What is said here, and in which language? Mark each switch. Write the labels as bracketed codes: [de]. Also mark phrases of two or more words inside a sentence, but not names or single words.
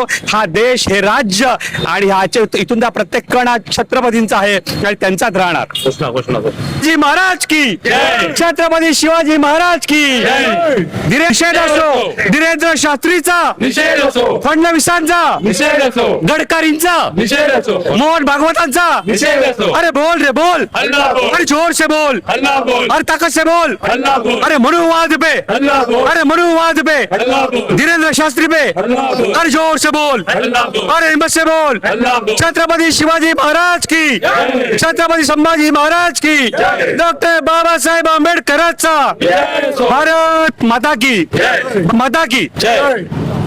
[mr] हा देश, हे राज्य आणि ह्याचे इथून त्या प्रत्येक कण छत्रपतींचा आहे आणि त्यांचाच राहणार। [hi] जी महाराज की जय. [mr] छत्रपती शिवाजी महाराज की निषेध असो धीरेंद्र शास्त्रीचा, निषेध असो, फडणवीसांचा, निषेध असो, गडकरींचा, निषेध असो, मोहन भागवतांचा. निषेध असो. [hi] अरे बोल रे बोल, हल्ला बोल, अरे जोर से बोल, हल्ला बोल, अरे ताकत से बोल, हल्ला बोल, अरे मनुवाद पे, हल्ला बोल, अरे मनुवाद पे, हल्ला बोल, धीरेंद्र शास्त्री पे, हल्ला बोल, अरे जोर से बोल, हल्ला बोल, अरे हिम्मत से बोल. हल्ला बोल. छत्रपती शिवाजी महाराज की, जय. छत्रपती संभाजी महाराज की, जय. [mr] डॉक्टर बाबासाहेब आंबेडकरांचा. [hi] जय. भारत माता की, जय. माता की. जय.